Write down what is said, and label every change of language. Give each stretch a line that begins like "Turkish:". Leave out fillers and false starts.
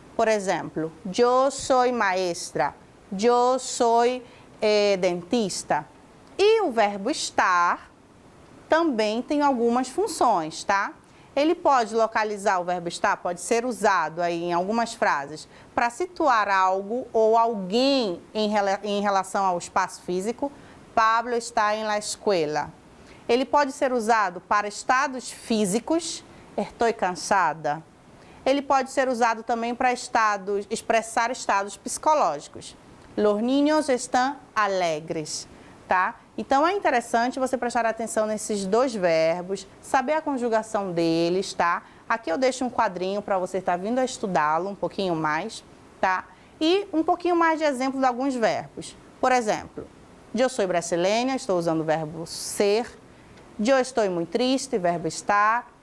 Portuguese: Por exemplo,
Spanish: yo soy maestra, yo soy dentista.
Portuguese: E o verbo estar também tem algumas funções, tá? Ele pode localizar, o verbo estar pode ser usado aí em algumas frases para situar algo ou alguém em relação ao espaço físico.
Spanish: Pablo está en la escuela.
Portuguese: Ele pode ser usado para estados físicos. Estou cansada. Ele pode ser usado também para expressar estados psicológicos.
Spanish: Los niños están alegres, tá?
Portuguese: Então, é interessante você prestar atenção nesses dois verbos, saber a conjugação deles, tá? Aqui eu deixo um quadrinho para você estar vindo a estudá-lo um pouquinho mais, tá? E um pouquinho mais de exemplo de alguns verbos. Por exemplo,
Spanish: yo soy brasileña,
Portuguese: estou usando o verbo ser.
Spanish: Yo estoy muy triste,
Portuguese: verbo estar.